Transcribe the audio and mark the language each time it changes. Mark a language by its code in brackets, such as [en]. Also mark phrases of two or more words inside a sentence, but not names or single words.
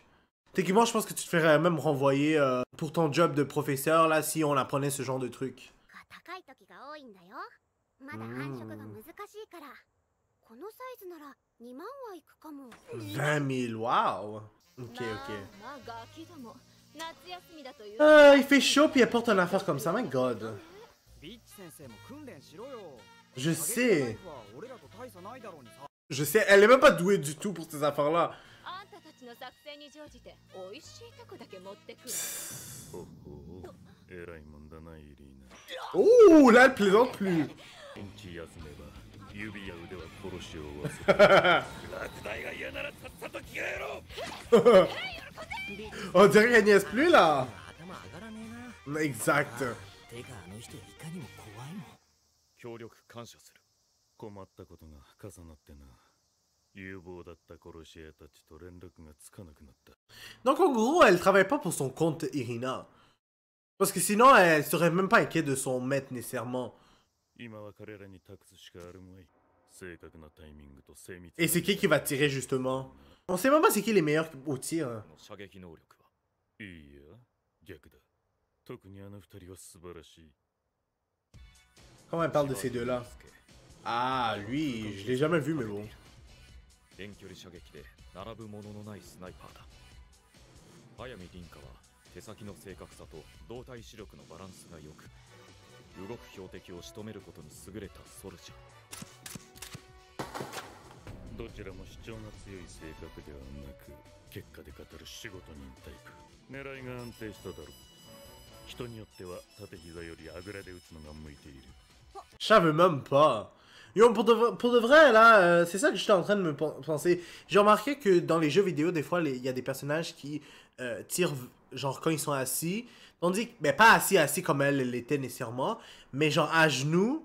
[fr] Techniquement, je pense que tu te ferais même renvoyer pour ton job de professeur là si on apprenait ce genre de truc. 20 000, waouh! Ok, ok. Il fait chaud puis elle porte une affaire comme ça, [en] my god. [fr] Je sais. Je sais, elle est même pas douée du tout pour ces affaires-là. Oh, là, elle plaisante plus. On dirait qu'elle niaise plus là. Exact. [ja] 協力感謝する。困ったことが重なってな。有望だった殺し屋たちと連絡がつかなくなった。 [fr] Donc en gros, elle travaille pas pour son compte Irina. Parce que sinon, elle serait même pas inquiète de son maître nécessairement. Et c'est qui va tirer justement? On sait même pas c'est qui les meilleurs au tir. [ja] 特にあの二人は素晴らしい。 [fr] Comment elle parle de ces deux-là? Ah, lui, je l'ai jamais vu, mais bon. [ja] 遠距離射撃で並ぶもののないスナイパーだ。速水凛香は手先の正確さと動体視力のバランスが良く、動く標的を仕留めることに優れたソルジャー。どちらも主張が強い性格ではなく、結果で語る仕事人タイプ。狙いが安定しただろう。人によっては縦膝よりあぐらで打つのが向いている。 [fr] Je savais même pas. Yo, pour de vrai, là, c'est ça que j'étais en train de me penser. J'ai remarqué que dans les jeux vidéo, des fois, il y a des personnages qui tirent, genre, quand ils sont assis. Tandis que, ben, pas assis comme elle l'était nécessairement, mais genre à genoux.